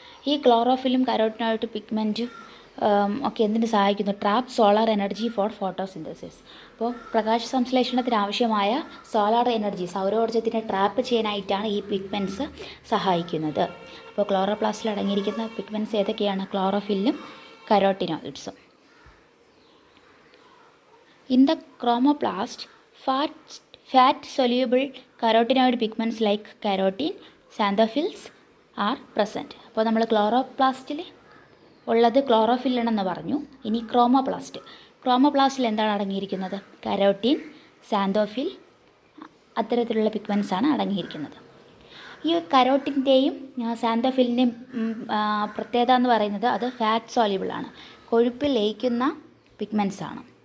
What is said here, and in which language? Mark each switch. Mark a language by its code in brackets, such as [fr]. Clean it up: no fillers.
[ml] ഈ ക്ലോറോഫിലും കരോട്ടിനോയിഡ് പിഗ്മെൻറ്റും ഒക്കെ എന്തിനു സഹായിക്കുന്നു? [en] Trap solar energy for photosynthesis. [ml] അപ്പോൾ പ്രകാശ സംശ്ലേഷണത്തിന് ആവശ്യമായ സോളാർ എനർജി, സൗരോർജ്ജത്തിനെ ട്രാപ്പ് ചെയ്യാനായിട്ടാണ് ഈ പിഗ്മെൻറ്റ്സ് സഹായിക്കുന്നത്. അപ്പോൾ ക്ലോറോപ്ലാസ്റ്റിൽ അടങ്ങിയിരിക്കുന്ന പിഗ്മെൻറ്റ്സ് ഏതൊക്കെയാണ്? ക്ലോറോഫില്ലും കരോട്ടിനോയിഡ്സും. [en] In the chromoplast, fat soluble carotenoid pigments like carotene, xanthophylls are present. [ml] അപ്പോൾ നമ്മൾ ക്ലോറോപ്ലാസ്റ്റിൽ ഉള്ളത് ക്ലോറോഫില്ലാണെന്ന് പറഞ്ഞു. ഇനി ക്രോമോപ്ലാസ്റ്റിൽ എന്താണ് അടങ്ങിയിരിക്കുന്നത്? കരോട്ടീൻ, സാന്തോഫിൽ, അത്തരത്തിലുള്ള പിഗ്മെൻറ്റ്സാണ് അടങ്ങിയിരിക്കുന്നത്. ഈ കരോട്ടിൻ്റെയും സാന്തോഫിലിൻ്റെയും പ്രത്യേകത എന്ന് പറയുന്നത് അത് ഫാറ്റ് സോല്യൂബിളാണ്, കൊഴുപ്പിൽ ലയിക്കുന്ന പിഗ്മെൻറ്റ്സാണ്.